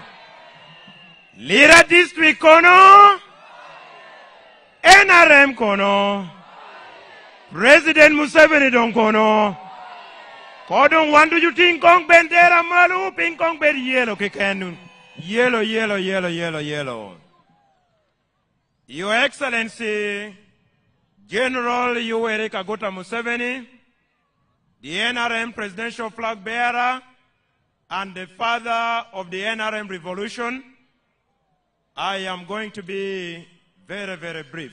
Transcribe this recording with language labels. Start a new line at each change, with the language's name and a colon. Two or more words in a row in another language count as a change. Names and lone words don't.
Lango (Uganda): Lira District kono, NRM kono, President Museveni don kono. Kodon wandu juting kong bendera malu, ping kong ber yellow kekenun.
English: Yellow, yellow, yellow, yellow, yellow. Your Excellency, General Yoweri Kaguta Museveni, the NRM presidential flag bearer and the father of the NRM revolution, I am going to be very, very brief.